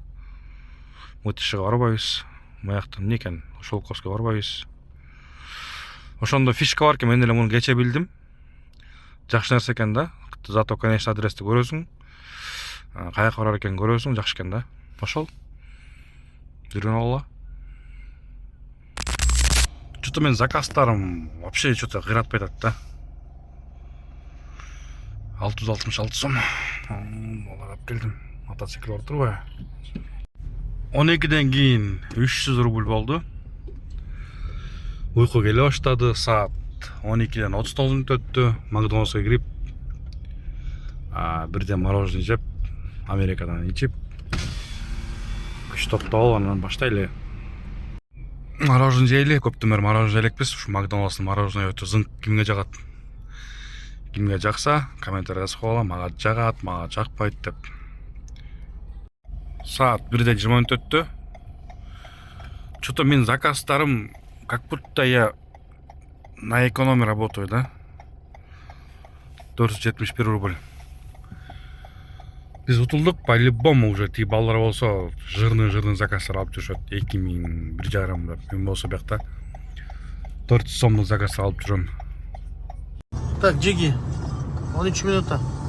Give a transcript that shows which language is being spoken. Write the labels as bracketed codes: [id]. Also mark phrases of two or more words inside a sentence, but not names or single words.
[ky] Мытышыга барбайбыз. Маяктан эмне экен? Шолковскке барбайбыз. Ошондо фишка бар экен, мен деле муну кече билдим. Жакшы нерсе экен да. [ru] Зато, конечно, [ky] адрести көрөсүң. Каяка барар экен көрөсүң, жакшы экен да. Ошол. Жүргөн алла. Что-то мен заказдарым вообще что-то кыйратпай атат да. 666 сом. Алып келдим. Мотоцикл бар турбайбы? 12ден кийин 300 рубль болду. Уйку келе баштады. Саат 12ден 39 мүнөт өттү. Макдональдска кирип, бирден мороженое жеп, Америкадан ичип, күч токтоп анан баштайлы. Мороженое жейли, көптөн бери мороженое элекпиз. Ушу Макдональдстын мороженое өтө зыңк, кимге жагат? Кимге жакса, комментарий жазып койгула, мага жагат, мага жакпайт деп. Саат 1де 20 мүнөт өттү. [ru] Что-то [ky] мен заказдарым [ru] как будто я на экономе работаю, [ky] да? 471 рубль. Биз утулдук, [ru] по-любому уже [ky] тиги балдар болсо жирный заказдар алып жүрүшөт. 2000, 1,5 деп. Мен болсо биякта 400 сомдук заказдар алып жүрөм. [ru] Так, Джиги, 13 минута.